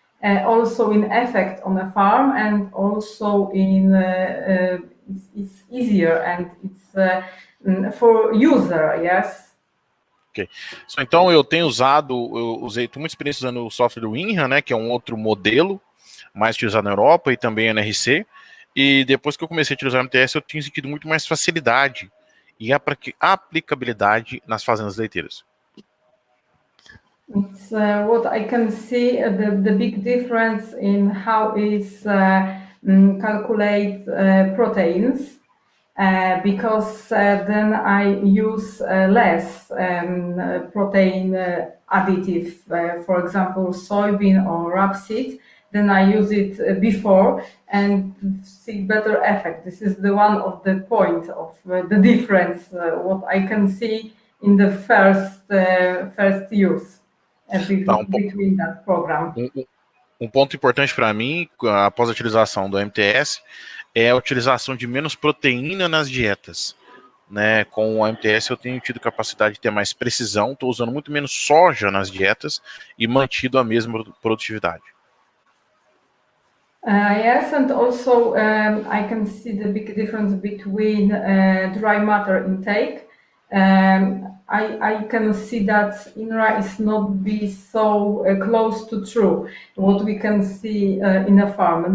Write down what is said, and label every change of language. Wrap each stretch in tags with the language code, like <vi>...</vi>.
<en>Also in effect on a farm, and also in it's easier, and it's for user, yes. Ok.</en> <pt>So, então eu usei muita experiência usando o software do INRA, né, que é um outro modelo mais utilizado na Europa e também NRC. E depois que eu comecei a utilizar o MTS, eu tenho sentido muito mais facilidade e aplicabilidade nas fazendas leiteiras.</pt> <en>It's what I can see the big difference in how is calculate proteins, because then I use less protein additive, for example, soybean or rapeseed. Then I use it before and see better effect. This is the one of the point of the difference, what I can see in the first use. Between that program.</en> <pt>Ponto importante para mim, após a utilização do MTS, é a utilização de menos proteína nas dietas. Né? Com o MTS eu tenho tido capacidade de ter mais precisão, estou usando muito menos soja nas dietas e mantido a mesma produtividade.</pt> <en>Yes, and also I can see the big difference between dry matter intake. I can see that INRA is not be so close to true, what we can see in a farm.</en>